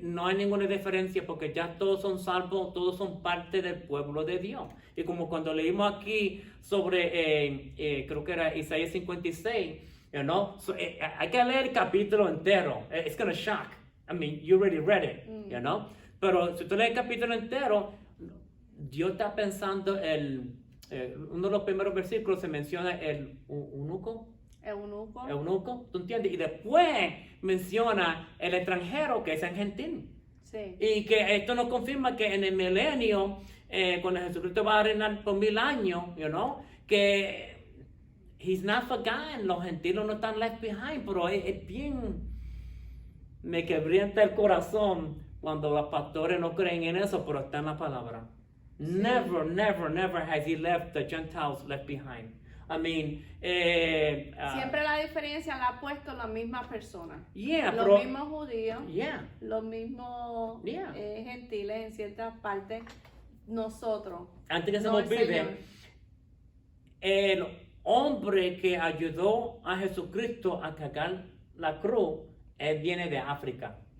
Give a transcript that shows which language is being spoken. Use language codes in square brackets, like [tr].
[es] No hay ninguna diferencia porque ya todos son salvos, todos son parte del pueblo de Dios. Y como cuando leímos aquí sobre, creo que era Isaías 56, [en] you know? [es] Hay que leer el capítulo entero. [en] It's gonna shock. I mean, you already read it, you know? [es] Pero si tú lees el capítulo entero, Dios está pensando uno de los primeros versículos se menciona el eunuco. Eunuco, ¿tú entiendes? Y después menciona el extranjero que es el gentil. Sí. Y que esto nos confirma que en el milenio, cuando Jesucristo va a reinar por 1000 años, [en] you know, [es] que [en] He's not forgotten, [es] los gentiles no están [en] left behind, [es] pero es bien, me quebranta el corazón cuando los pastores no creen en eso, pero está en la palabra. Sí. [en] Never, never, never has He left the Gentiles left behind. I mean, [es] siempre la diferencia la ha puesto la misma persona. [en] Yeah, [es] los mismos judíos, [en] yeah, [es] los mismos gentiles en ciertas partes. Nosotros. Antes que se nos olvide, el hombre que ayudó a Jesucristo a cargar la cruz, él viene de África.